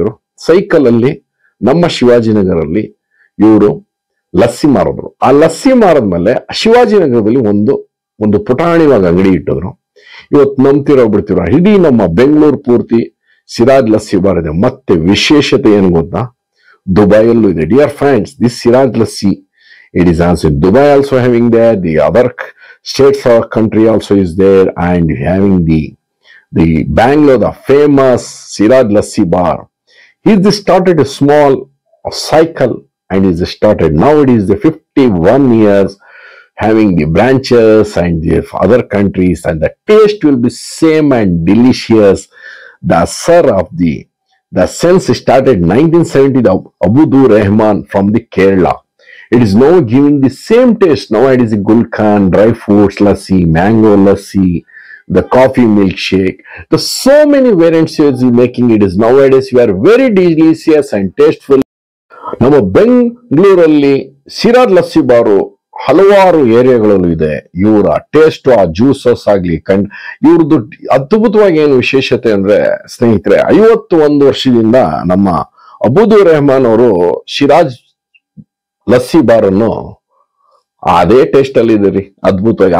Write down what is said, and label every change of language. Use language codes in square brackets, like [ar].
[kn] ಇವರು ಸೈಕಲ್ ಅಲ್ಲಿ ನಮ್ಮ ಶಿವಾಜಿನಗರಲ್ಲಿ ಇವರು ಲಸ್ಸಿ ಮಾರಿದ್ರು. ಆ ಲಸ್ಸಿ ಮಾರದ್ಮೇಲೆ ಶಿವಾಜಿನಗರದಲ್ಲಿ ಒಂದು ಪುಟಾಣಿವಾಗ ಅಂಗಡಿ ಇಟ್ಟಿದ್ರು. ಇವತ್ತು ನಂಬ್ತಿರೋ ಬಿಡ್ತಿರೋ, ಇಡೀ ನಮ್ಮ ಬೆಂಗಳೂರು ಪೂರ್ತಿ ಸಿರಾಜ್ ಲಸ್ಸಿ ಬಾರ್ ಇದೆ. ಮತ್ತೆ ವಿಶೇಷತೆ ಏನು ಗೊತ್ತಾ, ದುಬೈಯಲ್ಲೂ ಇದೆ. [en] Dear friends, this Siraj lassi, it is also in Dubai also having there, the other states or country also is there, and having the Bangalore, the famous Siraj Lassi Bar. He started a small cycle and is started. Now it is the 51 years having the branches and the other countries, and the taste will be same and delicious. The sir of the sense started 1970, the Abdu Rahman from the Kerala. It is now giving the same taste. Now it is a Gulkan, dry fruits lassi, mango lassi, the coffee milkshake. There's so many variants he is making. It is nowadays we are very delicious and tasteful. [kn] ನಮ್ಮ ಬೆಂಗಳೂರಲ್ಲಿ ಸಿರಾಜ್ ಲಸ್ಸಿ ಬಾರು ಹಲವಾರು ಏರಿಯಾಗಳಲ್ಲೂ ಇದೆ. ಇವರ taste, ಆ juices ಆಗ್ಲಿ, ಇವ್ರದ್ದು ಅದ್ಭುತವಾಗಿ ಏನು ವಿಶೇಷತೆ ಅಂದ್ರೆ ಸ್ನೇಹಿತರೆ, 51 ವರ್ಷದಿಂದ ನಮ್ಮ ಅಬೂದು ರೆಹಮಾನ್ ಅವರು ಸಿರಾಜ್ ಲಸ್ಸಿ ಬಾರ್ ಅನ್ನು ಅದೇ ಟೇಸ್ಟ್ ಅಲ್ಲಿ ಇದೆ ರೀ. ಅದ್ಭುತವಾಗಿ.